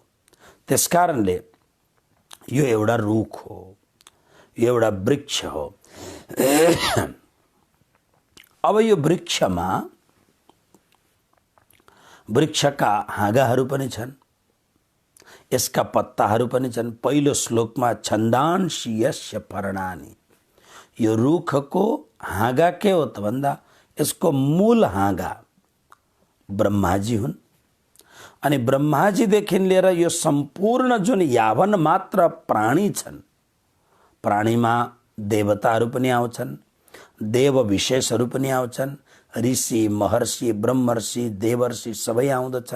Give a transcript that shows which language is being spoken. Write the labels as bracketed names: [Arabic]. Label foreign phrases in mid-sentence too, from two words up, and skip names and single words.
[Nepali] त्यसकारणले यो एउटा रुख हो, यो एउटा वृक्ष हो। अब यो वृक्षमा वृक्षका हाँगाहरू पनि छन्, यसका पत्ताहरू पनि छन्। पहिलो श्लोकमा [Sanskrit] छन्दांसि यस्य पर्णानि, [Nepali] यो रुखको हाँगा के हो त भन्दा यसको मूल हाँगा ब्रह्माजी हुन्। अनि ब्रह्माजीदेखि लिएर यो सम्पूर्ण जुन यावन मात्र प्राणी छन्, प्राणीमा देवताहरू पनि आउँछन्, देव विशेषहरू पनि आउँछन्, ऋषि, महर्षि, ब्रह्मर्षि, देवर्षि सबै आउँदछन्।